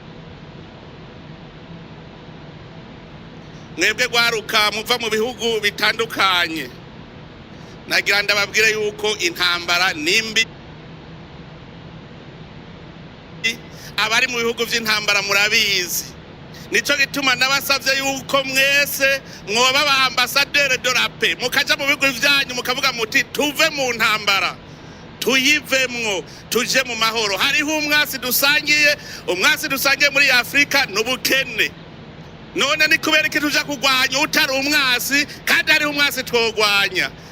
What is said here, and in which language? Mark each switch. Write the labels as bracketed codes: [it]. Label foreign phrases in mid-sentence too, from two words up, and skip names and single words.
[rn] Mwebwe gwaruka muva mu bihugu bitandukanye nagira ndababwire yuko intambara nimbi abari mu bihugu vy'intambara murabizi. Nico gituma nabasavye yuko mwese mwoba aba [fr] ambassadeur de la paix [rn] mukaja mu bihugu vyanyu mukavuga muti tuve mu ntambara tuyivemwo tuje mu mahoro. Hariho umwasi dusangiye muri Afrika n'ubukene. None ni kubera iki tuja kugwanya utari umwasi kandi ari umwasi twogwanya.